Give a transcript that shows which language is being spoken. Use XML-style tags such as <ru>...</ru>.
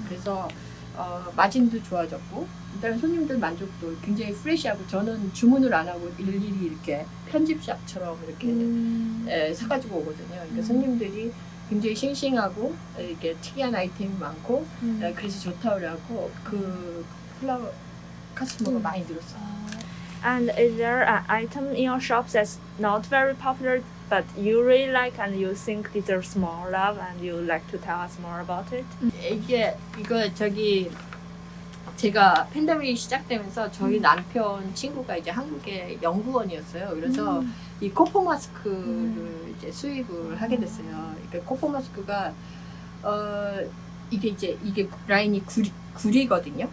<ko>그래서 마진도 좋아졌고 그다음에 손님들 만족도 굉장히 프레시하고 저는 주문을 안 하고 일일이 이렇게 편집샵처럼 이렇게 사가지고 오거든요. 그러니까 손님들이 굉장히 싱싱하고 이렇게 특이한 아이템이 많고 그래서 좋다고 그래갖고 그 플라워 카스터머가 많이 늘었어요.</ko> <en>And is there an item in your shop that's not very popular but you really like and you think deserves more love and you would like to tell us more about it?</en> <ko>이거 제가 팬데믹이 시작되면서 저희 남편 친구가 이제 한국의 연구원이었어요. 그래서 이 코포 마스크를 이제 수입을 하게 됐어요. 그러니까 코포 마스크가 이게 라인이 구리거든요.</ko>